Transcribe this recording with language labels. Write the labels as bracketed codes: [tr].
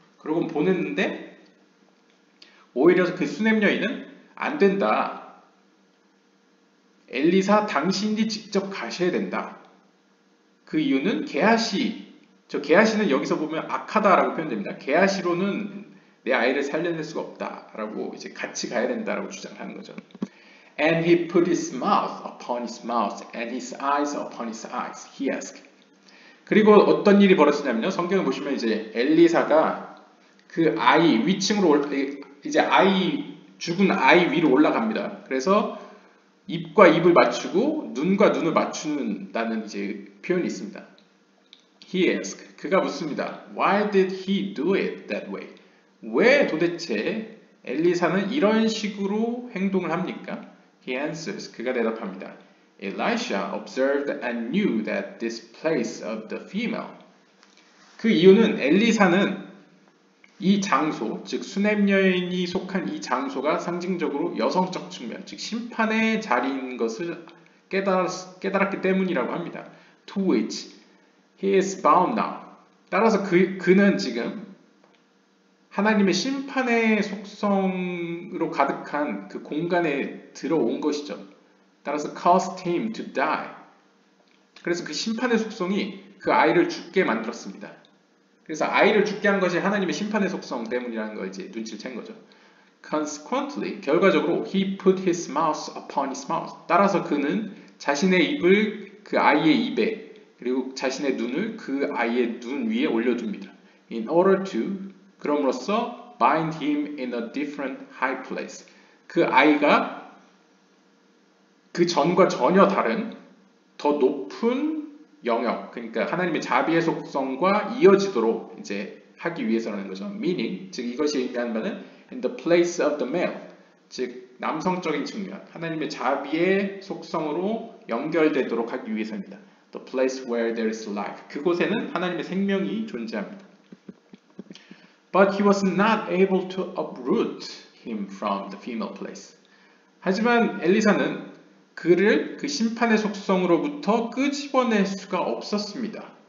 [ko] 그러고 보냈는데 오히려 그 수넴 여인은 안 된다. 엘리사 당신이 직접 가셔야 된다. 그 이유는 게하시는 여기서 보면 악하다라고 표현됩니다. 게하시로는 내 아이를 살려낼 수가 없다라고 이제 같이 가야 된다라고 주장하는 거죠. [en] And he put his mouth upon his mouth and his eyes upon his eyes. He asked. [ko] 그리고 어떤 일이 벌어지냐면요. 성경을 보시면 이제 엘리사가 그 아이 위층으로 이제 죽은 아이 위로 올라갑니다. 그래서 입과 입을 맞추고 눈과 눈을 맞춘다는 이제 표현이 있습니다. [en] He asked. [ko] 그가 묻습니다. [en] Why did he do it that way? [ko] 왜 도대체 엘리사는 이런 식으로 행동을 합니까? [en] He answers. [ko] 그가 대답합니다. [en] Elisha observed and knew that this place of the female. [ko] 그 이유는 엘리사는 이 장소, 즉 수넴 여인이 속한 이 장소가 상징적으로 여성적 측면, 즉 심판의 자리인 것을 깨달았기 때문이라고 합니다. [en] To which he is bound now. [ko] 따라서 그는 지금 하나님의 심판의 속성으로 가득한 그 공간에 들어온 것이죠. 따라서 [en] caused him to die. [ko] 그래서 그 심판의 속성이 그 아이를 죽게 만들었습니다. 그래서 아이를 죽게 한 것이 하나님의 심판의 속성 때문이라는 걸 이제 눈치를 챈 거죠. [en] Consequently, [ko] 결과적으로 [en] he put his mouth upon his mouth. [ko] 따라서 그는 자신의 입을 그 아이의 입에 그리고 자신의 눈을 그 아이의 눈 위에 올려둡니다. [en] In order to [ko] 그럼으로써 [en] bind him in a different high place. [ko] 그 아이가 그 전과 전혀 다른 더 높은 영역, 그러니까 하나님의 자비의 속성과 이어지도록 이제 하기 위해서라는 거죠. [en] Meaning, [ko] 즉 이것이 의미하는 바는 [en] in the place of the male, [ko] 즉 남성적인 측면, 하나님의 자비의 속성으로 연결되도록 하기 위해서입니다. [en] The place where there is life. [ko] 그곳에는 하나님의 생명이 존재합니다. [en] But he was not able to uproot him from the female place. [ko] 하지만 엘리사는 그를 그 심판의 속성으로부터 끄집어낼 수가 없었습니다.